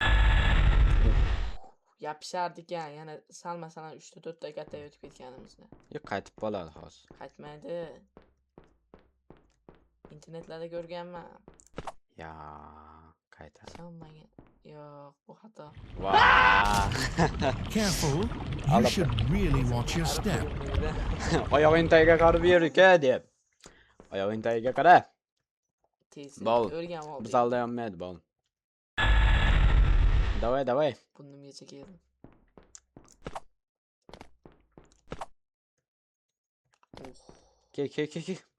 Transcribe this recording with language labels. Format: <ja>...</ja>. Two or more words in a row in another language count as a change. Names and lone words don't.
<uz>Yopishardik ekan, yana sal masalan 3 ta 4 ta katta o'tib ketganimizda. Yo'q, qaytib qoladi hozir. Qaytmaydi. Internetlarda ko'rganman. Ya, qaytadi. Ishonmagan. Yo'q, bu xato. Vaa!</uz> <en>Careful. You Alab- should really watch your step.</en> <uz>Oyog'ing tagiga qarab yur-ka deb. Oyog'ing tagiga qara. Tez. Bol. O'rgan oldik. Biz aldayolmaydi bol. Davay. Burnimgacha keldim. Ke.</uz>